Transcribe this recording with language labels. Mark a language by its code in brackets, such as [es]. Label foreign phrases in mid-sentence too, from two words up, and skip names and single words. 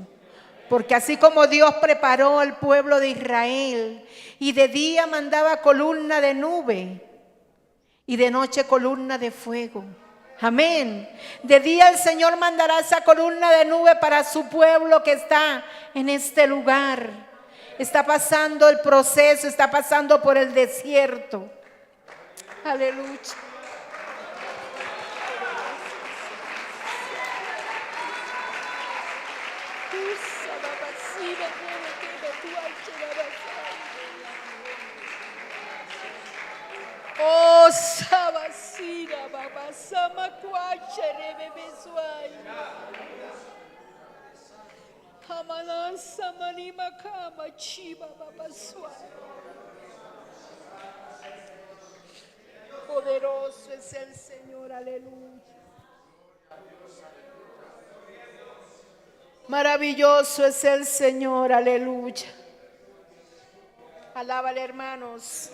[es] Porque así como Dios preparó al pueblo de Israel y de día mandaba columna de nube y de noche columna de fuego. Amén. De día el Señor mandará esa columna de nube para su pueblo que está en este lugar. Está pasando el proceso, está pasando por el desierto. Aleluya. Oh, sabasira, baba, samacuachere, bebesuay. Hamalan, samanima, kama, chiba, baba, suay. Poderoso es el Señor, aleluya. Maravilloso es el Señor, aleluya. Alábale, hermanos.